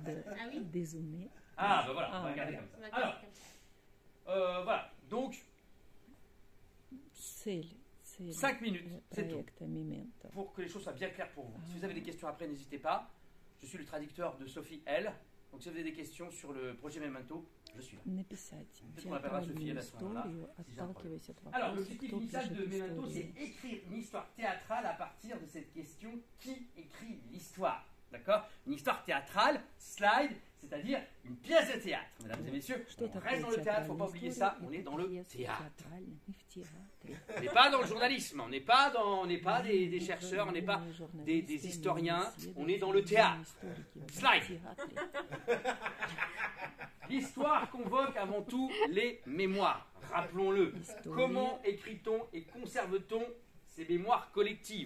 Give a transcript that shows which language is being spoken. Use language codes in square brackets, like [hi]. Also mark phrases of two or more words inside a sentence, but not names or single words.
[fr] Voilà, on va regarder comme ça. Alors, voilà, donc 5 minutes, c'est tout. Pour que les choses soient bien claires pour vous. Si vous avez des questions après, n'hésitez pas. Je suis le traducteur de Sophie L. Donc si vous avez des questions sur le projet Memento, je suis là. [ru] Написать [fr] Peut-être qu'on l'appellera Sophie L à ce moment-là. [ru] историю, [fr] si j'ai un problème. [ru] отталкиваясь от [fr] Alors, [ru] вопроса, [fr] l'objectif [ru] кто [fr] initial de [ru] пишет [fr] Memento, c'est [ru] историю. [fr] écrire une histoire théâtrale à partir de cette question qui écrit l'histoire. D'accord? Une histoire théâtrale, slide, c'est-à-dire une pièce de théâtre. Mesdames et messieurs, [ru] Что [fr] on [ru] такое [fr] reste dans le théâtre, faut pas [ru] театральная [fr] oublier [ru] история? [fr] ça, on est [ru] Это [fr] dans le [ru] пьеса [fr] théâtre. [ru] театральная и в театре. [fr] On n'est pas dans le journalisme, on n'est pas des chercheurs, on n'est pas des historiens, on est dans le théâtre. Slide. L'histoire convoque avant tout les mémoires, rappelons-le. Comment écrit-on et conserve-t-on ces mémoires collectives?